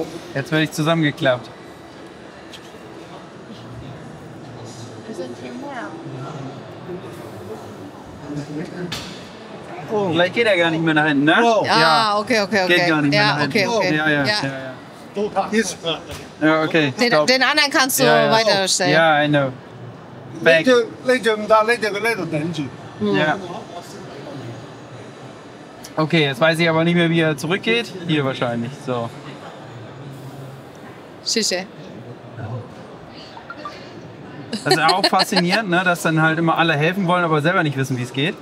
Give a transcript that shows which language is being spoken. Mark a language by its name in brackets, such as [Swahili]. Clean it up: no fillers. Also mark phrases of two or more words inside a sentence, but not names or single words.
[German] Jetzt werde ich zusammengeklappt. Oh, gleich geht er gar nicht mehr nach hinten, ne? Ja, okay. Geht gar nicht mehr Ja, nach hinten. okay. Ja. Ja, okay. Stopp. Den anderen kannst du Ja. weiterstellen. Ja, [English] I know. [Cantonese] 呢 Back. 隻呢隻唔得，呢隻佢呢度頂住。 [German] Ja. Okay, jetzt weiß ich aber nicht mehr, wie er zurückgeht. Hier wahrscheinlich. So. Shische. Das ist auch faszinierend, ne? Dass dann halt immer alle helfen wollen, aber selber nicht wissen, wie es geht.